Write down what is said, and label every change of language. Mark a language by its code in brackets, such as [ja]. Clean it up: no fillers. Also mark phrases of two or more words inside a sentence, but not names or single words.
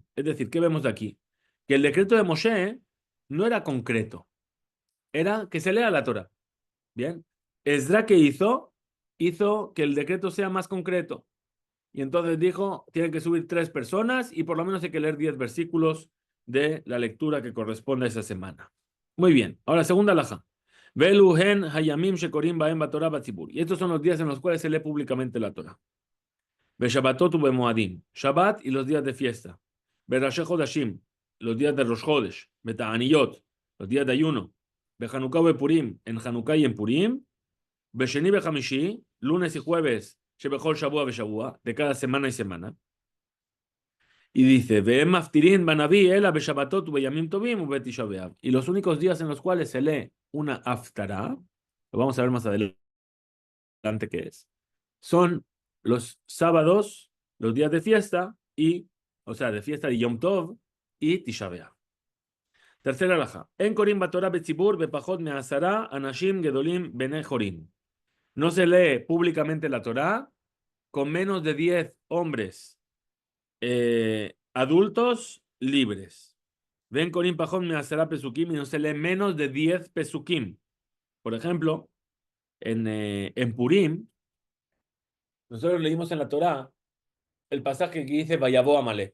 [es] Es decir, ¿qué vemos de aquí? Que el decreto de Moshe no era concreto, era que se lea la Torah. Bien. Esdra, ¿qué hizo? Hizo que el decreto sea más concreto. Y entonces dijo, tienen que subir 3 personas y por lo menos hay que leer 10 versículos de la lectura que corresponde a esa semana. Muy bien. Ahora, segunda alhaja. [he] ואלו הן הימים שקורין בהם בתורה בציבור. [es] Y estos son los días en los cuales se lee públicamente la Torah. [he] בשבתות ובמועדים, [es] Shabbat y los días de fiesta. [he] בראשי חודשים, [es] los días de Rosh Chodesh. Beta'aniyot, los días de ayuno. [he] בחנוכה פורים, [es] en Hanukkah y en Purim. [he] בשני בחמישי, [es] lunes y jueves. [he] שבכל שבוע בשבוע, [es] de cada semana y semana. Y dice, [he] ואין מפטירין בנביא אלא בשבתות ובימים טובים ובתשעה באב. [es] Y los únicos días en los cuales se lee una aftara, lo vamos a ver más adelante qué es, son los sábados, los días de fiesta o sea, de fiesta de Yom Tov y Tisha B'Av. Tercera alhaja. [he] אין קורין בתורה בציבור בפחות מעשרה אנשים גדולים בני חורין. [es] No se lee públicamente la Torah con menos de 10 hombres adultos libres. [he] ואין קורין פחות מעשרה פסוקים [es] y no se lee menos de 10 Pesukim. Por ejemplo, en Purim, nosotros leímos en la Torah el pasaje que dice Vayabó Amalek.